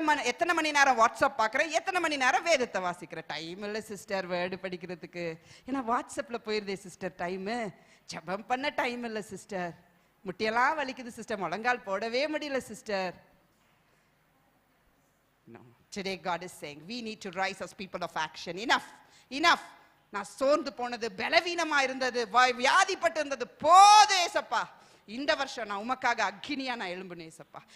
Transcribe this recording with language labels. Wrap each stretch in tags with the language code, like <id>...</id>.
<ta>எத்தனை மணி நேரம் வாட்ஸ்அப் பார்க்குறேன், எத்தனை மணி நேரம் வேதத்தை வாசிக்கிறேன். டைம் இல்லை சிஸ்டர் வேர்டு படிக்கிறதுக்கு, ஏன்னா வாட்ஸ்அப்ல போயிருதே சிஸ்டர் டைமு. ஜெபம் பண்ண டைம் இல்லை சிஸ்டர், முட்டியெல்லாம் வலிக்குது சிஸ்டர், முழங்கால் போடவே முடியல sister.</ta> <en>No. Today God is saying we need to rise as people of action. Enough.</en> <ta>நான் சோர்ந்து போனது, பலவீனமா இருந்தது, வியாதிப்பட்டு இருந்தது போதே ஏசப்பா. இந்த வருஷம் நான் உமக்காக அக்னியா நான் எழும்புனேன் ஏசப்பா.</ta>